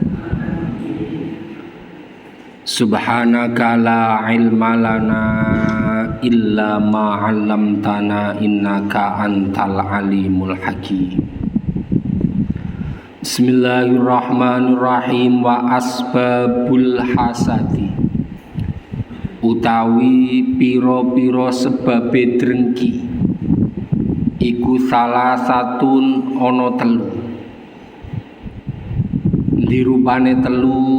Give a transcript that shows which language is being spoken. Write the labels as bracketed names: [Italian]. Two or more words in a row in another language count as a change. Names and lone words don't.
[Arabic] سبحانك لا علم لنا إلا ما علمتنا إنك أنت العليم الحكيم. Bismillahirrahmanirrahim. وأسباب الحسد [Javanese] utawi piro-piro sebabe drengki iku [Indonesian] salah satun [Javanese] ono telu. Dirupane telu.